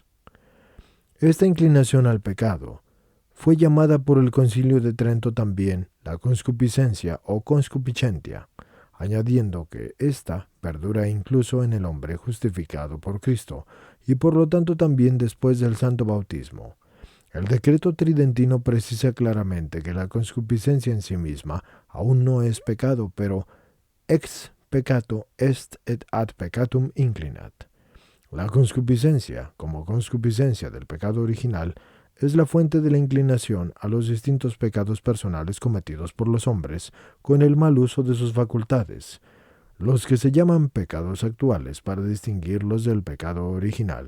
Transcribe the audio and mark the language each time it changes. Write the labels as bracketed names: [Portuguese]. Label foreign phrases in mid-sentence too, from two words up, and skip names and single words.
[Spanish] Esta inclinación al pecado fue llamada por el Concilio de Trento también la conscupiscencia o conscupiscentia, añadiendo que ésta perdura incluso en el hombre justificado por Cristo, y por lo tanto también después del santo bautismo. El decreto tridentino precisa claramente que la conscupiscencia en sí misma aún no es pecado, pero [Latin] ex peccato est et ad peccatum inclinat. [Spanish] La conscupiscencia, como conscupiscencia del pecado original, es la fuente de la inclinación a los distintos pecados personales cometidos por los hombres con el mal uso de sus facultades, los que se llaman pecados actuales para distinguirlos del pecado original.